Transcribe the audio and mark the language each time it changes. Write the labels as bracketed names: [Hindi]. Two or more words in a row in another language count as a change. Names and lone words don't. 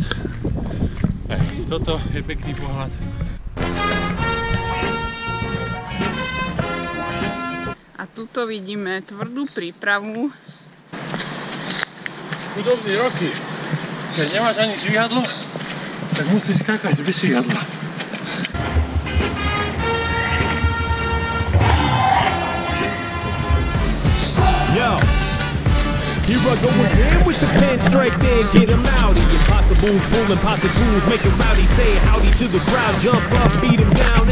[Slovak] Aj toto je pekný pohľad. A tuto vidíme tvrdú prípravu. Chudobní roky. Keď nemáš ani švihadlo, tak musíš skákať bez švihadla. [English] Yo, here I go again with the pen strike, then get him outy. Impossible's pulling posse tools, making rowdy, say howdy to the crowd, jump up, beat him down.